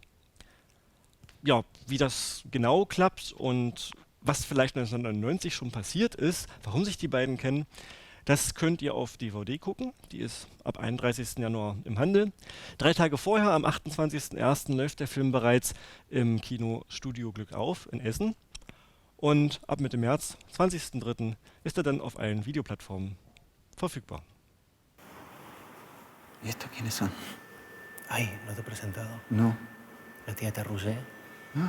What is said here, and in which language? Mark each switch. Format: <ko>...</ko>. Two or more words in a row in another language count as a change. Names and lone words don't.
<de>Ja, wie das genau klappt und was vielleicht 1999 schon passiert ist, warum sich die beiden kennen, das könnt ihr auf DVD gucken. Die ist ab 31. Januar im Handel. 3 Tage vorher, am 28.01. läuft der Film bereits im Kino Studio Glück auf in Essen. Und ab Mitte März, 20.03., ist er dann auf allen Videoplattformen verfügbar.</de> <es>¿Y esto quiénes son? Ay, ¿no te he presentado? No. La tía Tarrusé. ¿Ah?</es>